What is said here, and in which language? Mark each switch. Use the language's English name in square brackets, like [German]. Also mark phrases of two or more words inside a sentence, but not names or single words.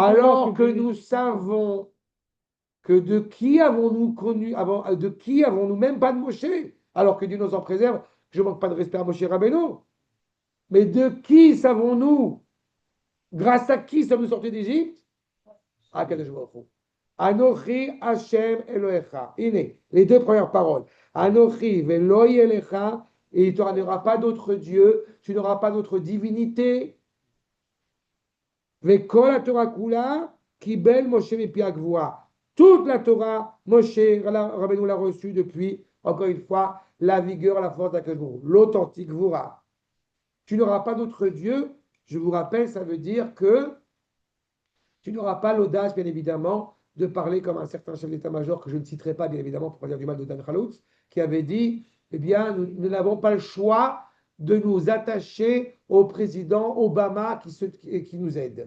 [French] Alors que nous savons que de qui avons-nous connu, de qui avons-nous même pas de Moshe, alors que Dieu nous en préserve, je ne manque pas de respect à Moshe Rabbeinu, mais de qui savons-nous, grâce à qui sommes-nous sortis d'Égypte? [Hebrew] הקדוש ברוך הוא. אנכי השם אלהיך. [French] Les deux premières paroles. [Hebrew] אנכי ולא יהיה לך, [French] et tu n'auras pas d'autre Dieu, tu n'auras pas d'autre divinité. [Hebrew] וכל התורה כולה קיבל משה מפי הגבורה. [French] Toute la Torah, Moshe Rabbeinu l'a reçue depuis, encore une fois, la vigueur, la force d' [Hebrew] הקדוש ברוך הוא, [French] l'authentique Gvura. Tu n'auras pas d'autre Dieu. Je vous rappelle, ça veut dire que tu n'auras pas l'audace, bien évidemment, de parler comme un certain chef d'état-major, que je ne citerai pas, bien évidemment, pour pas dire du mal de Dan Khaloutz, qui avait dit, eh bien, nous n'avons pas le choix de nous attacher au président Obama qui nous aide.